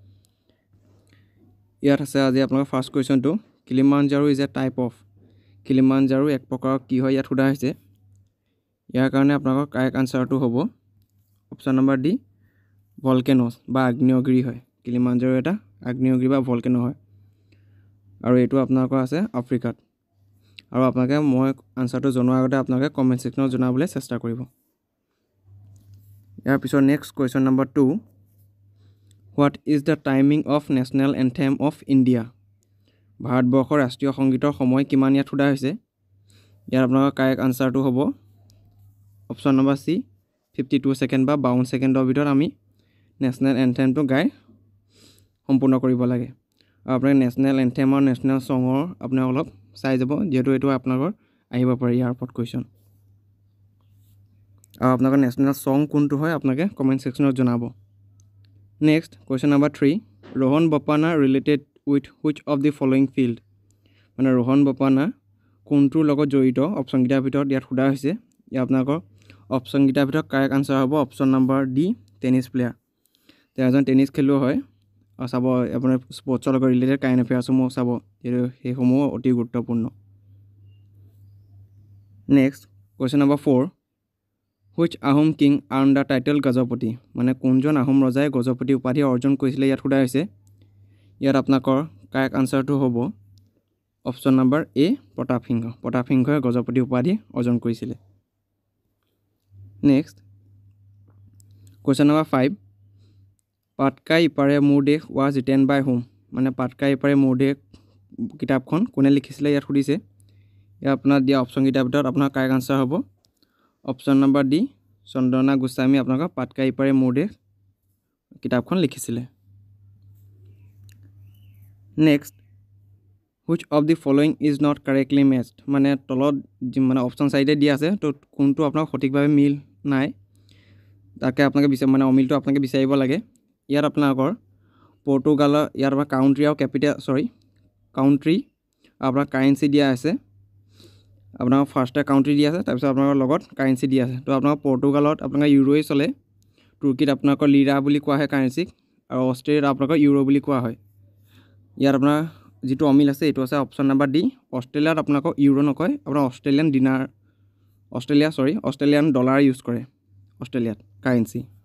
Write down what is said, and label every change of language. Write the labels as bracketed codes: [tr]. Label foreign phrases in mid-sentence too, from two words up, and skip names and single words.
[as] ইয়াত আছে আজি আপোনালোকৰ [en] first question Kilimanjaro is a type of [as] কিলিমাঞ্জাৰো এক প্ৰকাৰৰ কি হয় ইয়াত সোধা হৈছে ইয়াৰ কাৰণে আপোনালোকৰ [en] correct answer [as] হ'ব [en] option number D volcanoes [as] বা আগ্নেয়গিৰি হয় কিলিমাঞ্জাৰো এটা আগ্নেয়গিৰি বা ভলকেনো হয় আৰু এটো আপোনালোকৰ আছে আফ্ৰিকাত আৰু আপোনালোকে মই আনসাৰটো জনোৱাৰ আগতে আপোনালোকে কমেন্ট সেকশনত জনাবলৈ চেষ্টা কৰিব ইয়াৰ পিছত [en] next question number 2 What is the timing of national anthem of India [as] ভাৰতবৰ্ষৰ ৰাষ্ট্ৰীয় সংগীতৰ সময় কিমান ইয়াত সোধা হৈছে ইয়াৰ আপোনালোকৰ [en] correct answer [as] হ'ব [en] option number C 52 second [as] বা 52 সেকেন্ডৰ ভিতৰত আমি [en] national anthem [as] গাই সম্পূৰ্ণ কৰিব লাগে আৰু আপোনালোকে [en] national anthem [as] আৰু [en] national song [as] আপোনালোক অলপ চাই যাব যেহেতু এটো আপোনালোকৰ আহিব পাৰে ইয়াৰ ওপৰত কুৱেশ্যন আৰু আপোনালোকৰ [en] national song [as] কোনটো হয় আপোনালোকে কমেন্ট সেকশনত জনাব [en] next question number 3 Rohan Bopanna related with which of the following field [as] মানে Rohan Bopanna কোনটোৰ লগত জড়িত অপচন গিটাৰ ভিতৰত ইয়াত সোধা হৈছে ইয়াত আপোনালোকৰ অপচন গিটাৰ ভিতৰত [en] correct answer [as] হ'ব [en] option number D tennis player [as] তেওঁ এজন টেনিস খেলুৱৈ হয় আৰু চাব আপোনাৰ স্পৰ্টছৰ লগত ৰিলেটেড কাইন এফেয়াৰসমূহ চাব সেইসমূহ অতি গুৰুত্বপূৰ্ণ [en] next question number 4 Which Ahom king earned the title Gajapati [as] মানে কোনজন আহোম ৰজাই গজপতি উপাধি অৰ্জন কৰিছিল ইয়াত সোধা হৈছে ইয়াত আপোনাকৰ [en] correct answer [as] হ'ব [en] option number A [as] প্ৰতাপ সিংহই গজপতি উপাধি অৰ্জন কৰিছিল [en] next question number 5 [as] পাটকাই ইপাৰে মোৰ দেশ [en] was written by whom [as] মানে পাটকাই ইপাৰে মোৰ দেশ কিতাপখন কোনে লিখিছিলে ইয়াত সুধিছে ইয়াত আপোনাৰ দিয়া অপচন কিতাপ ভিতৰত আপোনাৰ [en] correct answer [as] হ'ব [en] option number D [as] চন্দ্ৰনা গোস্বামী আপোনাক পাটকাই ইপাৰে মোৰ দেশ কিতাপখন লিখিছিলে [en] next which of the following is not correctly matched [as] মানে তলত মানে অপচন সাইডে দিয়া আছে তো কোনটো আপোনাক সঠিকভাৱে মিল নাই তাকে আপোনাক মানে অমিলটো আপোনাক বিচাৰিব লাগে ইয়াত আপোনাকৰ পৰ্তুগাল ইয়াৰ পৰা কাউন্ট্ৰি আৰু ক্যাপিটাল কাউন্ট্ৰি আপোনাৰ কাৰেন্সি দিয়া আছে আপোনাৰ [en] first country [as] দিয়া আছে তাৰ পিছত আপোনাৰ লগত কাৰেন্সি দিয়া আছে তো আপোনাৰ পৰ্তুগালত আপোনাৰ ইউৰোই চলে তুৰ্কীত আপোনাৰ লিৰা বুলি কোৱা হয় কাৰেন্সি আৰু অষ্ট্ৰেলিয়াত আপোনাৰ ইউৰো বুলি কোৱা হয় ইয়াত আপোনাৰ যেটো অমিল আছে এটো আছে [en] option number D [as] অষ্ট্ৰেলিয়াত আপোনাক ইউৰো নকয় আপোনাৰ [en] Australian dollar use [as] কৰে অষ্ট্ৰেলিয়াত কাৰেন্সি